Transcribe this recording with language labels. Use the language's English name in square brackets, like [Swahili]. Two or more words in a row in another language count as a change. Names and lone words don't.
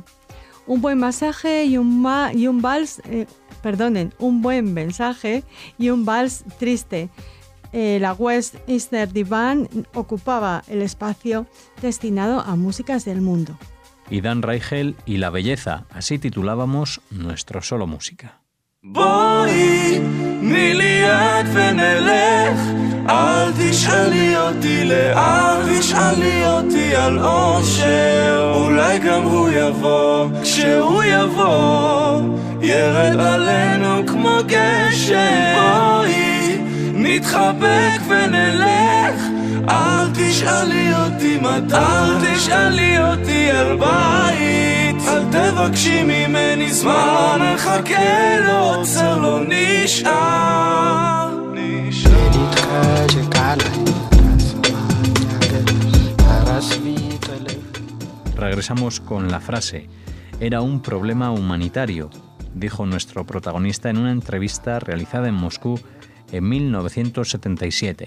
[Spanish] Un buen mensaje y un vals triste. La Westminster Divan ocupaba el espacio destinado a músicas del mundo. Y Dan Reichel y la belleza, así titulábamos nuestro Solo Música. [Hebrew] בואי, תני לי יד ונלך, אל תשאלי אותי לאן, תשאלי אותי על אושר, אולי גם הוא יבוא, כשהוא יבוא, ירד עלינו כמו גשם. בואי, נתחבק ונלך, אל תשאלי אותי מתי, אל תשאלי אותי על בית, אל תבקשי ממני זמן, מחכה לו, עוצר לו נשאר. [Spanish] Regresamos con la frase. Era un problema humanitario, dijo nuestro protagonista en una entrevista realizada en Moscú en 1977.